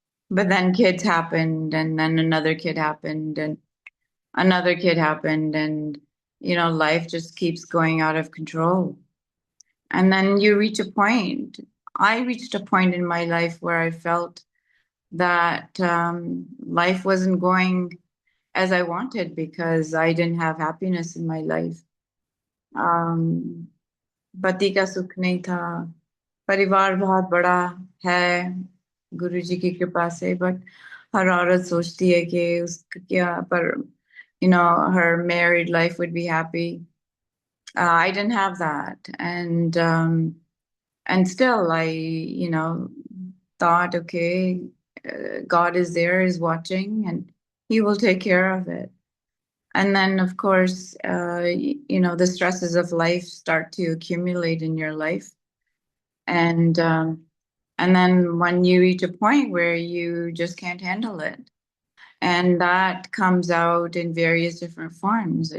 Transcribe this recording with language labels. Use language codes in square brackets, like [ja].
[en] But then kids happened, and then another kid happened, and another kid happened, and life just keeps going out of control. And then you reach a point. I reached a point in my life where I felt that life wasn't going as I wanted because I didn't have happiness in my life. [hi] Um, पति का सुख नहीं था, परिवार बहुत बड़ा है गुरु जी की कृपा से, बट हर औरत सोचती है कि उसका क्या, पर [en] her married life would be happy. I didn't have that, and still I thought, okay, God is there, is watching, and He will take care of it. And then, of course, the stresses of life start to accumulate in your life, and then when you reach a point where you just can't handle it, and that comes out in various different forms.